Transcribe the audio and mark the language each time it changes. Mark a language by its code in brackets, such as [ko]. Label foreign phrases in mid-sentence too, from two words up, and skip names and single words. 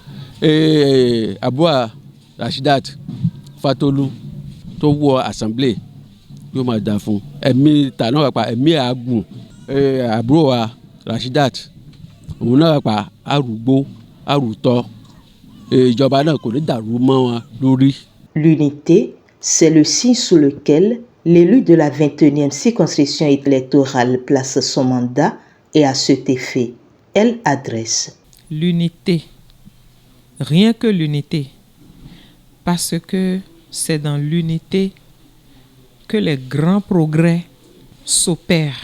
[yo] àbúrò Rashidat Fatolu tó wọ assembly yóò máa dà fún ẹ̀mí tànà pàpà ẹ̀mí àgùn àbúrò wa Rashidat òun náà pàpà arúgbó arútọ́ ìjọba náà kò ní dàrú mọ́ wọn lórí. [fr] L'unité, c'est le signe sous lequel l'élu de la 21e circonscription électorale place son mandat et à cet effet, elle adresse. L'unité, rien que l'unité, parce que c'est dans l'unité que les grands progrès s'opèrent.